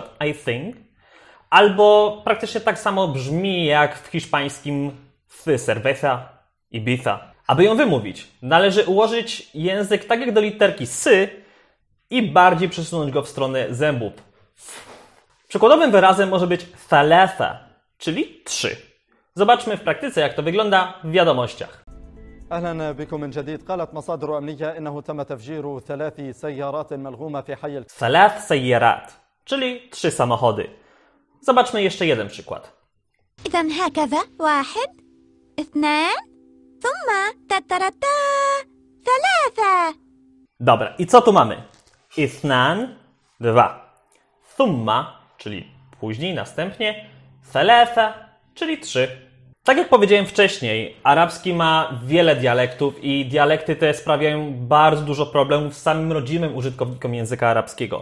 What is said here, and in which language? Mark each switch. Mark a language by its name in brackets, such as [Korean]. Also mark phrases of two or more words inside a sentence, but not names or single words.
[English] I think, [Polish] albo praktycznie tak samo brzmi jak w hiszpańskim cerveza, Ibiza. Aby ją wymówić, należy ułożyć język tak jak do literki sy i bardziej przesunąć go w stronę zębów. Przykładowym wyrazem może być thalatha, czyli 3. Zobaczmy w praktyce, jak to wygląda w wiadomościach. [Arabic] أهلا بكم من جديد. قالت مصادر أمنية إنه تم تفجير 3 سيارات ملغومة في حي ثلاث سيارات, [Polish] czyli 3 samochody. Zobaczmy jeszcze jeden przykład. [Arabic] إذا هكذا 1 2 ثم تترتا 3. [Polish] Dobra, i co tu mamy? Ithnan, 2. Thumma, czyli później, następnie. Thalatha, czyli 3. Tak jak powiedziałem wcześniej, arabski ma wiele dialektów i dialekty te sprawiają bardzo dużo problemów samym rodzimym użytkownikom języka arabskiego.